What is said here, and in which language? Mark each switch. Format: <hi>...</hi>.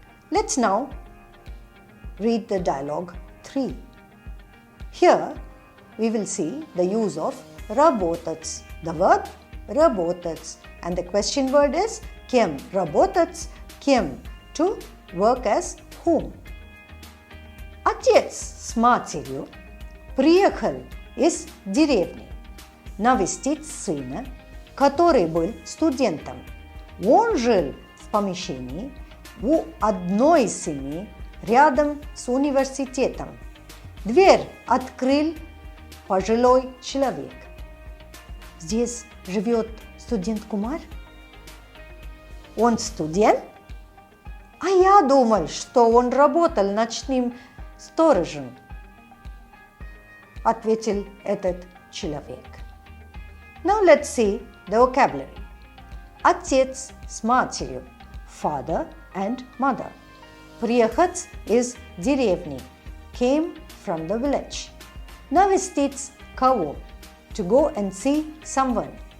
<en>Let's now read the dialogue 3. Here, we will see the use of работать, the verb работать, and the question word is кем работать, кем, to work as whom.</en> <ru>Отец с матерью приехал из деревни навестить сына, который был студентом. Он жил в помещении у одной семьи рядом с университетом. Дверь открыл пожилой человек. Здесь живет студент Кумар? Он студент? А я думал, что он работал ночным сторожем, ответил этот человек.</ru> <en>Now let's see the vocabulary.</en> <ru>Отец с матерью,</ru> <en>father and mother.</en> <ru>Приехать из деревни,</ru> <en>came from the village. Навестить кого, to go and see someone.</en>